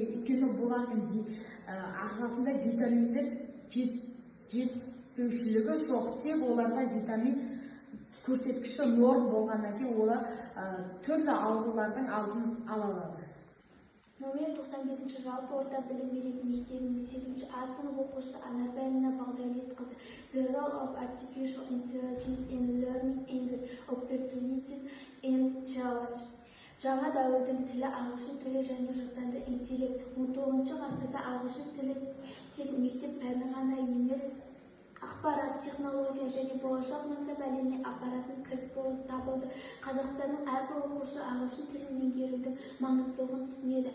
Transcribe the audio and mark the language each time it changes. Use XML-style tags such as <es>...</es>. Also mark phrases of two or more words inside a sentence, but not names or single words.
<kk>Өйткені бұлардың ағзасында витаминдер жетіспеушілігі жоқ. Тек оларда витамин көрсеткіші норм болғаннан кейін олар түрлі аурулардың алдын ала алады. Номер 95 жалпы орта білім беретін мектебінің 8-ші А сынып оқушысы Анарбай Мина Бағдәулетқызы.</kk> <en>The role of artificial intelligence in learning English opportunities and challenge.</en> <kk>Жаңа дәуірдің тілі ағылшын тілі және жасанды интеллект. 19 ғасырда ағылшын тілі тек мектеп пәні ғана емес, ақпарат, технология және болашақ мансап әлеміне апаратын кілт болып табылды. Қазақстанның әрбір оқушы ағылшын тілін меңгерудің маңыздылығын түсінеді.</kk>